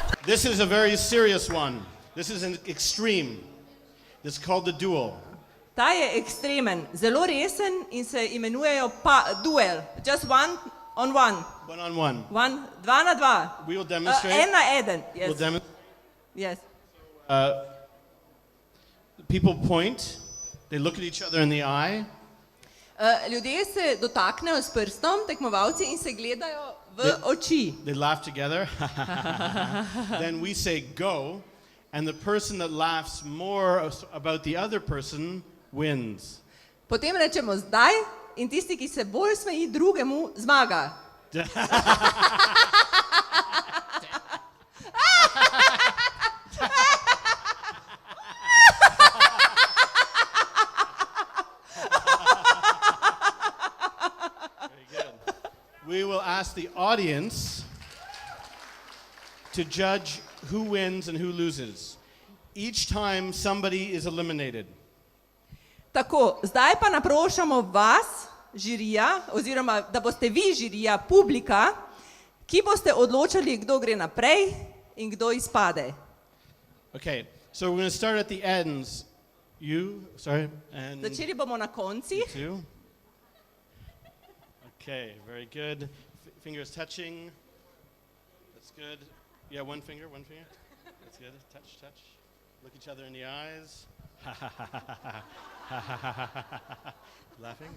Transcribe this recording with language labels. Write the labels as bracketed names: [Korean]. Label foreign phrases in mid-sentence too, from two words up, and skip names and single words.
[English] This is a very serious one. This is an extreme. This is called the duel. [Slovenian] Ta je ekstremen, zelo resen in se imenujejo duel. [English] Just one on one. One on one. [Slovenian] Dva na dva. [English] We will demonstrate. [Slovenian] En na eden. [English] We'll Yes. Yes. People point. They look at each other in the eye. [Slovenian] Ljudje se dotaknejo s prstom, tekmovalci, in se gledajo v oči. [English] They laugh together. Then we say go, and the person that laughs more about the other person wins. [Slovenian] Potem rečemo zdaj in tisti, ki se bolj smeji drugemu, zmaga. [English] We will ask the audience to judge who wins and who loses. Each time somebody is eliminated. [Slovenian] Tako, zdaj pa naprošamo vas, žirija, oziroma da boste vi žirija, publika, ki boste odločali, kdo gre naprej in kdo izpade. [English] Okay, so we're going to start at the ends. And [Slovenian] Začeli bomo na konci. [English] two. Okay, very good. Fingers touching. That's good. Yeah, one finger. That's good. Touch. Look each other in the eyes. Laughing.